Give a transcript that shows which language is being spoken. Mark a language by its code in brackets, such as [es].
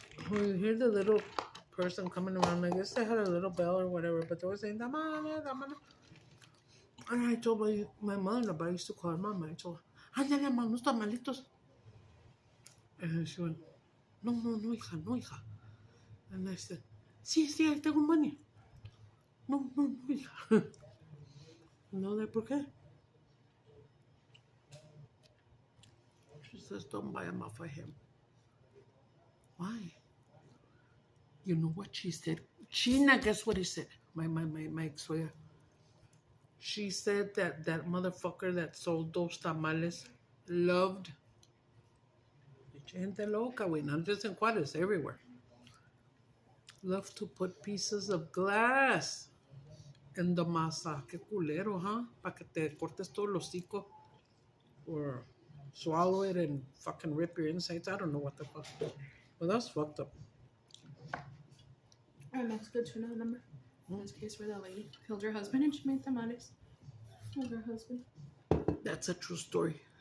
[en] You hear the little person coming around. I guess they had a little bell or whatever, but they were saying, tamale, tamale. And I told my mother, but I used to call her mama. I told her, [es] ándale, mamá, unos tamalitos. [en] And she went, [es] no, hija. [en] And I said, [es] sí, ahí tengo [en] money. [es] No, hija. No, ¿por qué? [en] She says, don't buy them off of him. Why? You know what she said? China, guess what he said? My ex-wife. She said that motherfucker that sold those tamales loved. [es] Gente loca, güey. [en] Not just in Juárez, everywhere. Loved to put pieces of glass in the masa. [es] Qué culero, huh? Pa' que te cortes todo el hocico. [en] Or swallow it and fucking rip your insides. I don't know what the fuck. Well, that's fucked up. And that's good to know the number. In this case where that lady killed her husband and she made tamales with her husband. That's a true story.